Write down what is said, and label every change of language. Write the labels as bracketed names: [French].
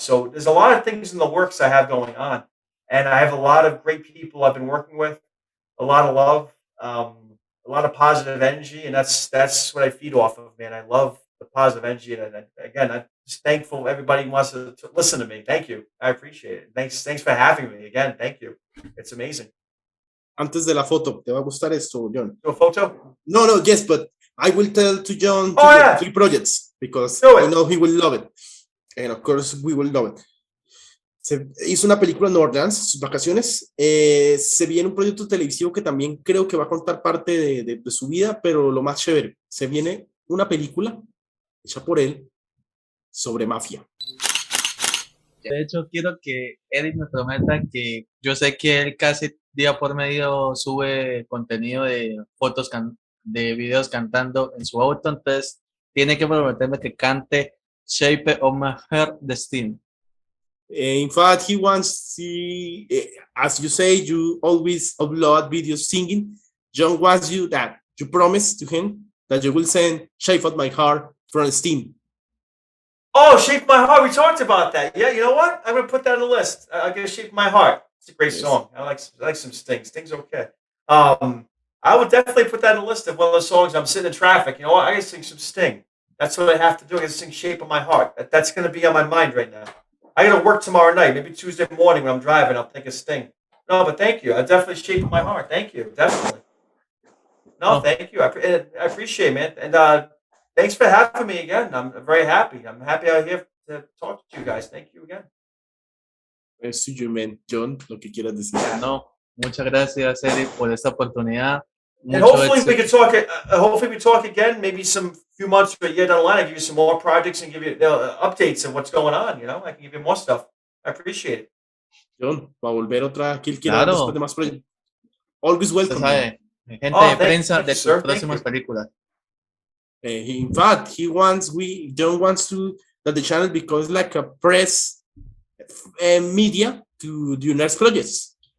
[English] So there's a lot of things in the works I have going on. And I have a lot of great people I've been working with, a lot of love, a lot of positive energy. And that's what I feed off of, man. I love the positive energy. And again, I'm just thankful everybody wants to listen to me. Thank you. I appreciate it. Thanks for having me again. Thank you. It's amazing. [Spanish] Antes de la foto, ¿te va a gustar esto, Jhon? [English] Do a photo? No, yes, but I will tell to Jhon yeah. 3 projects because I know he will love it. And of course, we will love it. [Spanish] Se hizo una película en Nueva Orleans, sus vacaciones. Se viene un proyecto televisivo que también creo que va a contar parte de su vida, pero lo más chévere, se viene una película hecha por él sobre mafia. De hecho, quiero que Eric me prometa que yo sé que él casi día por medio sube contenido de fotos, de videos cantando en su auto, entonces tiene que prometerme que cante Shape of My Heart de Steam. [English] In fact, he wants as you say, you always upload videos singing. Jhon wants you promise to him that you will send Shape of My Heart from Steam. Oh, Shape My Heart. We talked about that. Yeah, you know what? I'm going to put that on the list. I'll get Shape My Heart. It's a great song. I like some Sting. Sting's okay. I would definitely put that on the list of one of those songs. I'm sitting in traffic. You know what? I got to sing some Sting. That's what I have to do. I got to sing Shape of My Heart. That's going to be on my mind right now. I got to work tomorrow night. Maybe Tuesday morning when I'm driving, I'll think of Sting. No, but thank you. I definitely Shape of My Heart. Thank you. Definitely. No, thank you. I appreciate it, man. And thanks for having me again. I'm very happy. I'm happy out here to talk to you guys. Thank you again. [Spanish] Es suyo, man. Jhon, lo que quieras decir. No, muchas gracias, Eric, por esta oportunidad. [English] And hopefully we can talk. Hopefully we talk again. Maybe some few months or a year down the line. I give you some more projects and give you updates of what's going on. You know, I can give you more stuff. I appreciate it. [Spanish] Jhon, va a volver otra que él quiera después de más proyectos. [English] Always welcome. [Spanish] Gente de prensa de sus próximas películas. [English] In fact, Jhon wants that the channel becomes like a press media to do next projects.